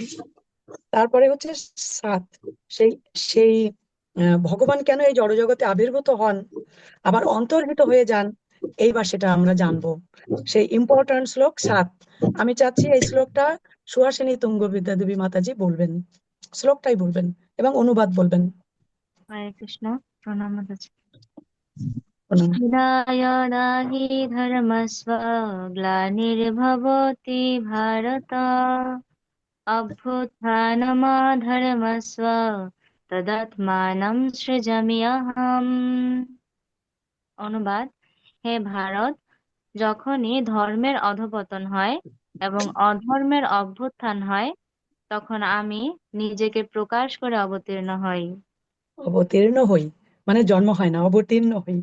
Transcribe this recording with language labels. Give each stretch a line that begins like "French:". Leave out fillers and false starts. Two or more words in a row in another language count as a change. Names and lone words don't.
Bangla: তারপরে হচ্ছে 7, সেই সেই ভগবান কেন এই জড়জগতে আবির্ভূত হন আবার অন্তর্হিত হয়ে যান, এইবার সেটা আমরা জানবো। সেই ইম্পর্টেন্ট শ্লোক 7, আমি চাচ্ছি এই শ্লোকটা সুহাসিনী তুঙ্গ বিদ্যা দেবী মাতাজি বলবেন, শ্লোকটাই বলবেন এবং অনুবাদ বলবেন। হরে কৃষ্ণ। প্রণাম মাতাজি। প্রণাম।
Sanskrit: यदा हि धर्मस्व ग्लानिर्भवति भारत अभ्युत्थानमधर्मस्व तदात्मानं सृजाम्यहम्।
Bangla: অনুবাদ: হে ভারত, যখনই ধর্মের অধঃপতন হয় এবং অধর্মের অভ্যুত্থান হয়, তখন আমি নিজেকে প্রকাশ করে অবতীর্ণ হই। অবতীর্ণ হই মানে জন্ম হয় না, অবতীর্ণ হই।